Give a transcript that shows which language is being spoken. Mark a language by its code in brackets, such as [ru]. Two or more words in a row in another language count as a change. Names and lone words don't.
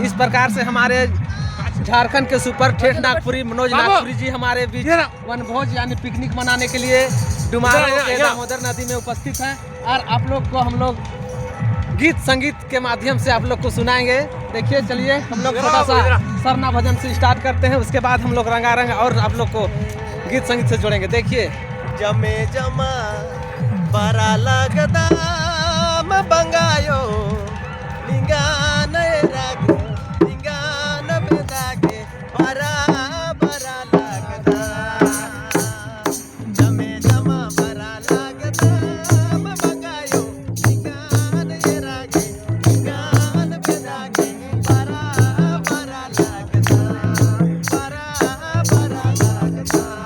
[hi] इस प्रकार से हमारे झारखंड के सुपर ठेठ नागपुरी मनोज नागपुरी जी हमारे बीच वनभोज यानी पिकनिक मनाने के लिए डुमारो के दामोदर नदी में उपस्थित हैं और आप लोग को हम लोग गीत संगीत के माध्यम से आप लोग को सुनाएंगे। देखिए चलिए हम लोग छोटा सा सरना भजन से स्टार्ट करते हैं, उसके बाद हम लोग रंगारंग और आप लोग को गीत संगीत से जोड़ेंगे। देखिए [unr] जमे जमा बरा लगदा म बंगायो लिंगान रागे लिंगान बेदागे बरा बरा लगदा जमे जमा बरा लगदा म बंगायो लिंगान रागे लिंगान बेदागे बरा बरा लगदा बरा बरा लगदा